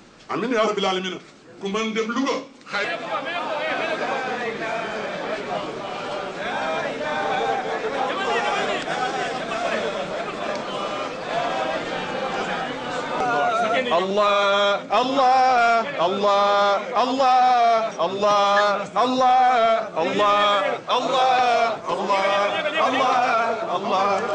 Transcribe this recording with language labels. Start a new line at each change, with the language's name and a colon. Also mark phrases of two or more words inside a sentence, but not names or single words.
Arabic: آمين يا رب العالمين
Wolof: ku mën dem Louga xay
Arabic: الله الله الله الله الله الله الله الله الله الله